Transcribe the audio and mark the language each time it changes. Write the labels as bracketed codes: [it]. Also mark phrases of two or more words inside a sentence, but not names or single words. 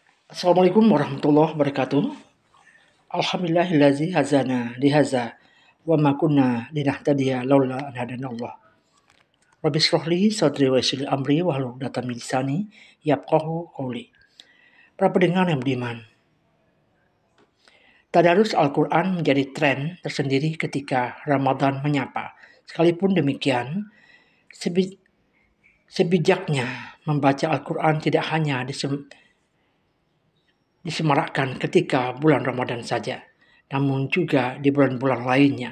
[ar] السلام عليكم ورحمة الله وبركاته. الحمد لله الذي هدانا لهذا وما كنا لنهتدي لولا أن هدانا الله. رب اشرح لي صدري ويسر لي أمري واحلل عقدة من لساني يفقهوا قولي. [id] Para pendengar yang beriman, tadarus Al-Quran menjadi tren tersendiri ketika Ramadan menyapa. Sekalipun demikian, sebijaknya membaca Al-Quran tidak hanya disemarakkan ketika bulan Ramadan saja, namun juga di bulan-bulan lainnya.